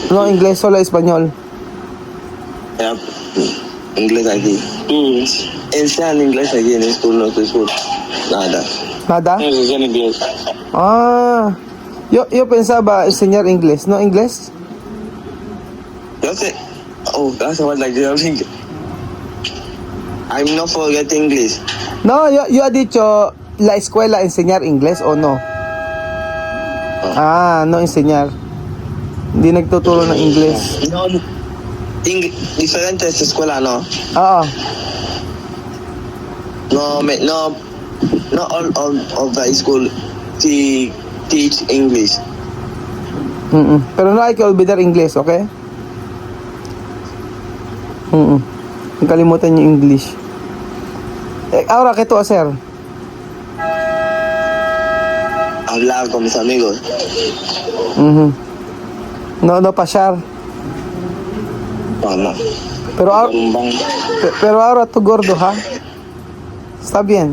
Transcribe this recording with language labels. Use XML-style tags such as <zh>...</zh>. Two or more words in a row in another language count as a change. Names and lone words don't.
<es>No, inglés, solo español. Inglés aquí. Enseñan inglés aquí en school, no en school. Nada. Nada? Enseñan inglés. Yo pensaba enseñar inglés. ¿No inglés? Yo sé.</es> <en>Oh, that's what like you think. I'm not forget English.</en> <es>No, yo ha dicho la escuela enseñar inglés o no? Ah, no enseñar.</es> <tl>Hindi nagtuturo ng English.</tl> <es>No, diferentes escuela, no.</es> <tl>Oo.</tl> <es>No,</es> <en>not all of the school teach English.</en> <es>Pero no hay que olvidar</es> <en>English, okay?</en> <tl>Ang kalimutan yung English.</tl> <es>Ahora, ¿qué tú hacer? Hablar con mis amigos. No pasyar. No. Pero ahora tú gordo, ¿ha? Está bien.</es>